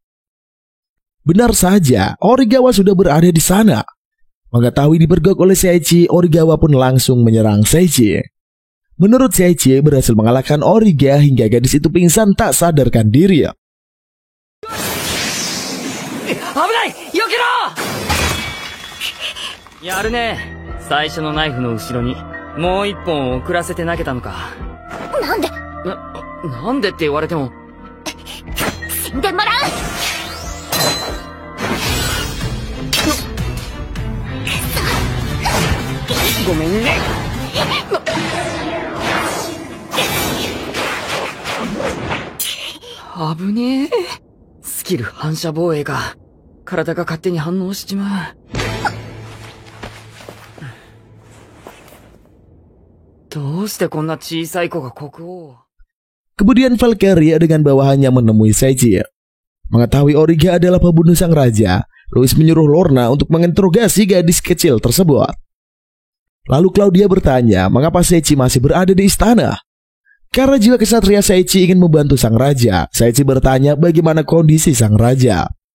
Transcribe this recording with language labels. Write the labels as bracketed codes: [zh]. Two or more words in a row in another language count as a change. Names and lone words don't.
[id] Benar saja, Origawa sudah berada di sana. Mengetahui dipergok oleh Seiji, Origawa pun langsung menyerang Seiji. Menurut Seiji, berhasil mengalahkan Origa hingga gadis itu pingsan tak sadarkan diri. [ja] あぶない！よけろ! やるね。最初のナイフの後ろにもう一本遅らせて投げたのか。なんでって言われても。死んでもらう。ごめんね。危ねえ。スキル反射防衛が体が勝手に反応しちまう。どうしてこんな小さい子が国王を。 [id] Kemudian Valkyria dengan bawahannya menemui Seiji. Mengetahui Origa adalah pembunuh sang raja, Louis menyuruh Lorna untuk menginterogasi gadis kecil tersebut. Lalu Claudia bertanya mengapa Seiichi masih berada di istana. Karena jiwa kesatria Seiichi ingin membantu sang raja, Seiichi bertanya bagaimana kondisi sang raja.